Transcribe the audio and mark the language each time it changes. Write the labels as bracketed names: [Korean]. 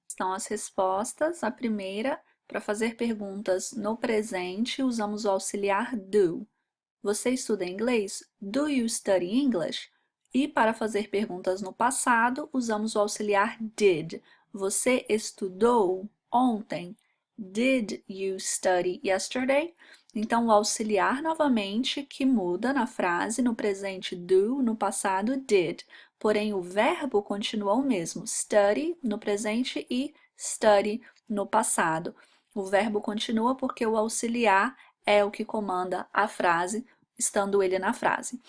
[Portuguese] Estão as respostas. A primeira, para fazer perguntas no presente, usamos o auxiliar do. Você estuda inglês? [English] Do you study English? [Portuguese] E para fazer perguntas no passado, usamos o auxiliar did. Você estudou ontem? [English] Did you study yesterday? [Portuguese] Então, o auxiliar novamente que muda na frase, no presente do, no passado did. Porém, o verbo continua o mesmo, study no presente e study no passado. O verbo continua porque o auxiliar é o que comanda a frase, estando ele na frase.